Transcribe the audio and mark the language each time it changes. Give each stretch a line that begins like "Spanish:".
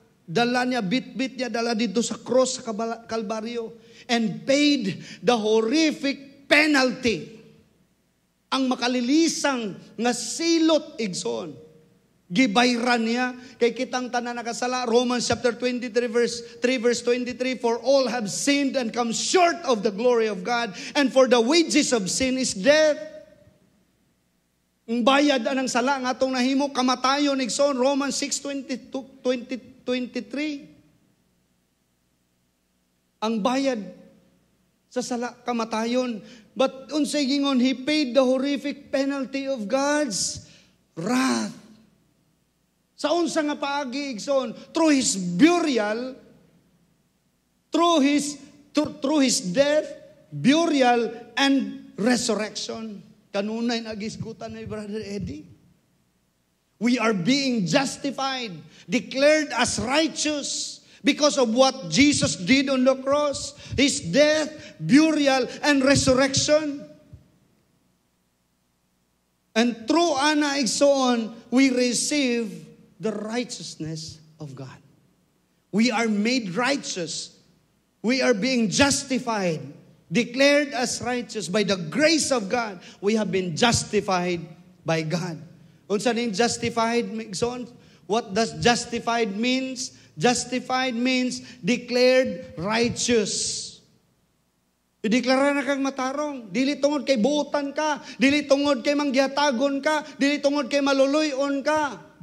Cebuano: Dala niya, bit-bit niya, dala dito sa cross sa Kalbaryo.
English: And paid the horrific penalty.
Cebuano: Ang makalilisang nga silot igsoon. Gibayran niya, kay kitang tanan nakasala,
English: Romans chapter 23 verse 23, for all have sinned and come short of the glory of God, and for the wages of sin is death.
Cebuano: Ang bayad anang sala nga atong nahimo, kamatayon igsoon, Romans 6:23. Ang bayad sa sala, kamatayon.
English: But
Cebuano: unsay gingon,
English: He paid the horrific penalty of God's wrath.
Cebuano: Sa unsa nga paagi igsoon,
English: through His burial, through his death, burial, and resurrection.
Cebuano: Kanunay nagisgutan ni Brother Eddie.
English: We are being justified, declared as righteous because of what Jesus did on the cross, His death, burial, and resurrection. And through
Cebuano: ana igsoon,
English: we receive the righteousness of God. We are made righteous. We are being justified, declared as righteous by the grace of God. We have been justified by God.
Cebuano: Unsa ning
English: justified, son? What does justified means? Justified means declared righteous.
Cebuano: Ideklara na kang matarong. Dili tungod kay buotan ka, dili tungod kay manggihatagon ka, dili tungod kay maluluyon ka.